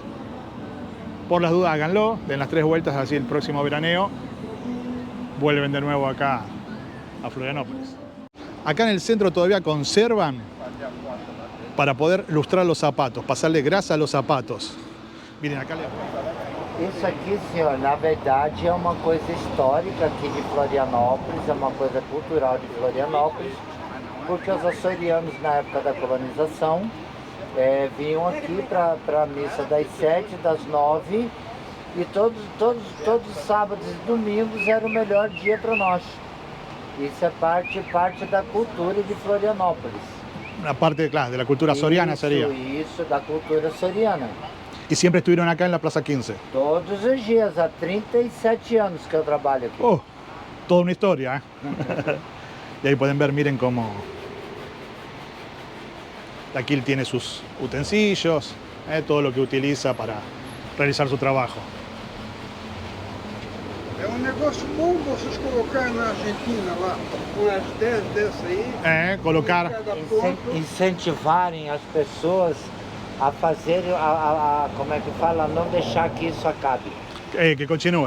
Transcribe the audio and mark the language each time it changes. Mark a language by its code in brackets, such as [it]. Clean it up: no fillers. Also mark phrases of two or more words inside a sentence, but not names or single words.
[es] Por las dudas háganlo, den las 3 vueltas, así el próximo veraneo vuelven de nuevo acá a Florianópolis. Acá en el centro todavía conservan para poder lustrar los zapatos, pasarle grasa a los zapatos. Miren acá. [pt] Isso aqui, senhor, na verdade é uma coisa histórica aqui de Florianópolis, é uma coisa cultural de Florianópolis, porque os açorianos, na época da colonização, vinham aqui para a missa das 7, das 9, e todos os sábados e domingos era o melhor dia para nós. Isso é parte da cultura de Florianópolis. [es] Una parte, claro, de la cultura soriana sería. [pt] Isso, da cultura soriana. [es] Y siempre estuvieron acá en la Plaza 15. [pt] Todos os dias, há 37 anos que eu trabalho aqui. [es] Oh, toda una historia, ¿eh? Y ahí pueden ver, miren cómo aquí tiene sus utensilios, todo lo que utiliza para realizar su trabajo. [pt] É um negócio bom vocês colocarem na Argentina lá, umas 10 dessas aí. Colocar. Incentivarem as pessoas a fazerem, como é que fala, não deixar que isso acabe. [es] Que continúe.